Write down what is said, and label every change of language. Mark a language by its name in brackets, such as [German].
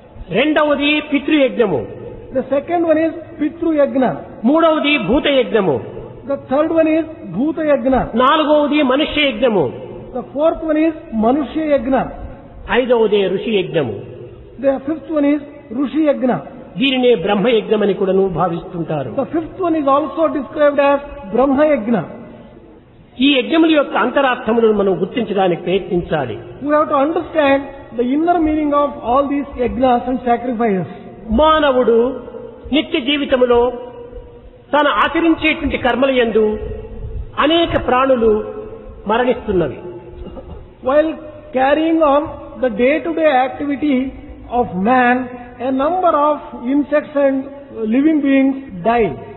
[Telugu] రెండవది పితృయజ్ఞము, [English] The second one is Pitru Yajna. [Telugu] మూడవది భూతయజ్ఞము, [English] The third one is Bhuta Yajna. [Telugu] నాలుగవది మనుష్య యజ్ఞము, [English] The fourth one is Manushya Yajna. [Telugu] ఐదవది ఋషి యజ్ఞము. [English] The fifth one is Rushi Yajna. [Telugu] దీనినే బ్రహ్మయజ్ఞమని కూడాను భావిస్తుంటారు. [English] The fifth one is also described as Brahma Yajna. [Telugu] ఈ యజ్ఞముల యొక్క అంతరార్థములను మనం గుర్తించడానికి ప్రయత్నించాలి. [English] We have to understand the inner meaning of all these yajnas and sacrifices. [Telugu] మానవుడు నిత్య జీవితములో తాను ఆచరించేటువంటి కర్మల యందు అనేక ప్రాణులు మరణిస్తున్నవి. [English] While carrying on the day-to-day activity of man, a number of insects and living beings die.